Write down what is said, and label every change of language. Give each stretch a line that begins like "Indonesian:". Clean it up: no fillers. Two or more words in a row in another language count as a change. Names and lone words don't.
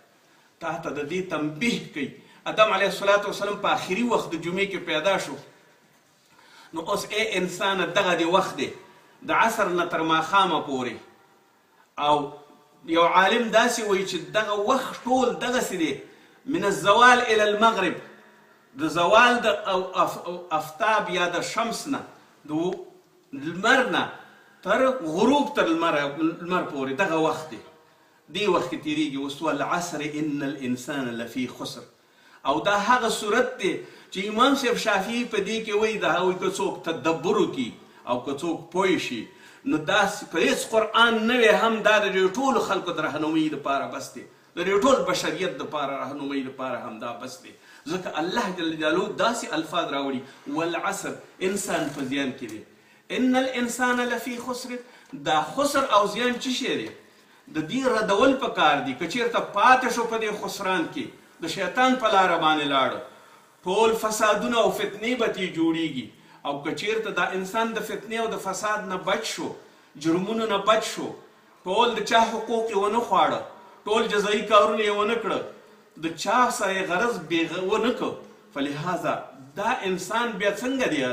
Pashto: تا ته د دې تنبیه کوي. ادم علیه السلام په آخري وخت د جمعې کې پیدا شو. نو اوس ای انسان دغه دی وخت دی د عصر نه تر ماښامه پورې. او یو عالم داسې وایي چې دغه وخت ټول دغسې دی،
Arabic: من الزوال الى المغرب،
Pashto: د زوال د افتاب یا د شمس نه، د لمر نه تر غروب تر لمر پورې دغه وخت دی. دې وخت کې تېرېږي.
Arabic: اوس والعصر ان الانسان لفي خسر.
Pashto: او دا هغه صورت دی چې امام صاحب شافعي په دې کې وایي د هغوی که څوک تدبر وکړي او که څوک پوه شي، نو دا په هېڅ قرآن نه وی هم دا د دې ټولو خلکو د رهنمۍ دپاره بس دی، د دې ټول بشریت دپاره رهنمۍ دپاره هم دا بس دی. ځکه الله جل جلاله داسې الفاظ راوړي، والعصر انسان په زیان کې دی.
Arabic: ان الانسان لفي خسر،
Pashto: دا خسر او زیان څه شی دی؟ د دې ردول پکار دي. که چېرته پاتې شو په دې خسران کې د شیطان په لاره باندې لاړ، ټول فسادونه او فتنې به ترې جوړېږي. او که چېرته دا انسان د فتنې او د فساد نه بچ شو، جرمونو نه بچ شو، ټول د چا حقوق یې ونه خواړه، ټول جزایي کارونه یې ونه کړه، د چا سره یې غرض ونه کړ، فلهذا دا انسان بیا څنګه دی؟